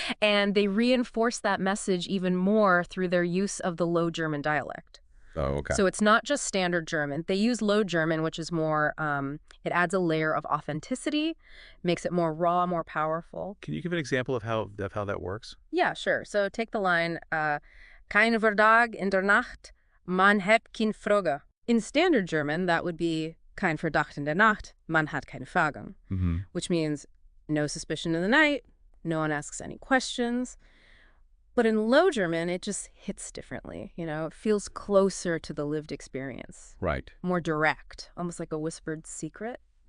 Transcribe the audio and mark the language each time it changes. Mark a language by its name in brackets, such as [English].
[English] And they reinforce that message even more through their use of the Low German dialect. Oh, okay. So it's not just standard German. They use Low German, which is more, it adds a layer of authenticity, makes it more raw, more powerful. Can you give an example of how that works? Yeah, sure. So take the line, [German] Kein Verdag in der Nacht, man hat kein Frage. [English] In standard German, that would be [German] Kein Verdacht in der Nacht, man hat keine Fragen, [English] Mm-hmm. which means no suspicion in the night, no one asks any questions. But in Low German, it just hits differently. It feels closer to the lived experience, Right. more direct, almost like a whispered secret.